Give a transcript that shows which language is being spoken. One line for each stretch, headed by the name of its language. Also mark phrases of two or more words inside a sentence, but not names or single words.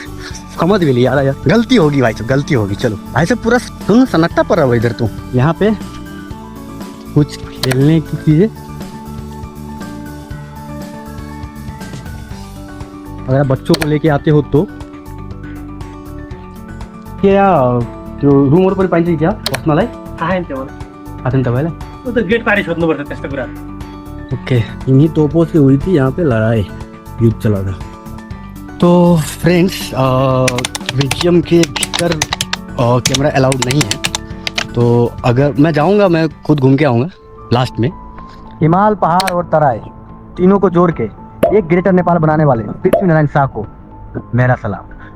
Hindi: समझ भी लिया यार, गलती होगी भाई साहब, गलती होगी। चलो भाई साहब, पूरा सुन सन्नाटा पड़ रहा है इधर। तो यहाँ पे कुछ खेलने की चीजें, अगर आप बच्चों को लेके आते हो तो क्या
Nepali: त्यो रुम वरपर पाइन्छ कि क्या बस्नलाई? थाहा त्यो आतन तपाईँलाई?
Hindi: वो तो
Nepali: गेट पारी छोड्नुपर्छ त्यस्तो कुरा।
Hindi: ओके, इन्हीं तोपों से हुई थी यहाँ पे लड़ाई, युद्ध चला था। तो फ्रेंड्स, म्यूजियम के भीतर
English: camera allowed
Hindi: नहीं है, तो अगर मैं जाऊँगा, मैं खुद घूम के आऊँगा लास्ट में। हिमाल, पहाड़ और तराई तीनों को जोड़ के एक ग्रेटर नेपाल बनाने वाले पृथ्वी नारायण शाह को मेरा सलाम।